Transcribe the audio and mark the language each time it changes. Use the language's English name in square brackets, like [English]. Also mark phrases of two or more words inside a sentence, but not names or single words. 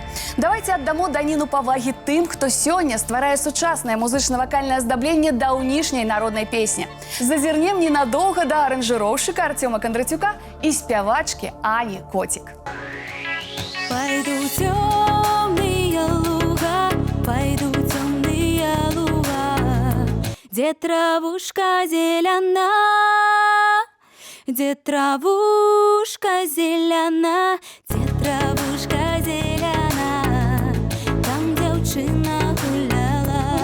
[Belarusian] Давайте аддамо даніну павагі тым, хто сёння стварае сучаснае музычна-вакальнае аздабленне даўнішняй народнай песні. Зазірнем ненадоўга да аранжыроўшчыка Артёма Кондратюка і спявачкі Ані Котик. [Russian] Пойду темные луга, пойду темные луга, где травушка зелена, где травушка зелена, где травушка зелена, там девчина гуляла.